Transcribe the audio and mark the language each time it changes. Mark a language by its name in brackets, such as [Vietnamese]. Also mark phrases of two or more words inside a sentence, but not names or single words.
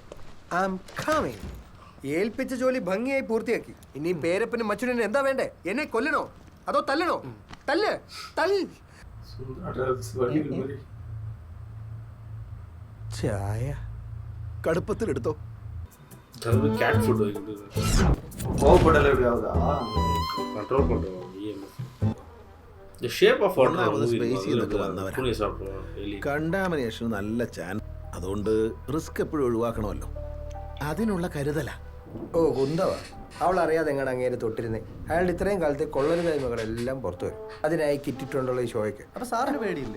[English] I am coming. [Malayalam] ഏൽപ്പിച്ച ജോലി ഭംഗിയായി പൂർത്തിയാക്കി. ഇനിയും പേരപ്പനും മച്ചുനും എന്താ വേണ്ടേ? എന്നെ കൊല്ലണോ അതോ തല്ലണോ? തല്ല്. ചായ കടുപ്പത്തിലെടുത്തോ. [English] cat food [Tamil] கோவப்படல எப்படி ஆகுதா? கண்ட்ரோல் பண்றோம். [English] The shape of water contamination nalla chance. [Malayalam] അതുകൊണ്ട് റിസ്ക് എപ്പോഴും ഒഴിവാക്കണമല്ലോ. അതിനുള്ള കരുതല. ഓ കുന്തവാ. അവൾ അറിയാതെ എങ്ങനെ അങ്ങേര് തൊട്ടിരുന്നേ. അയാളുടെ ഇത്രയും കാലത്തെ കൊള്ളരുതായ്മകളെല്ലാം പുറത്തു വരും. അതിനായി കിറ്റിട്ടുണ്ടല്ലോ ഈ ഷോയ്ക്ക്. അപ്പൊ സാറിന് പേടിയില്ലേ?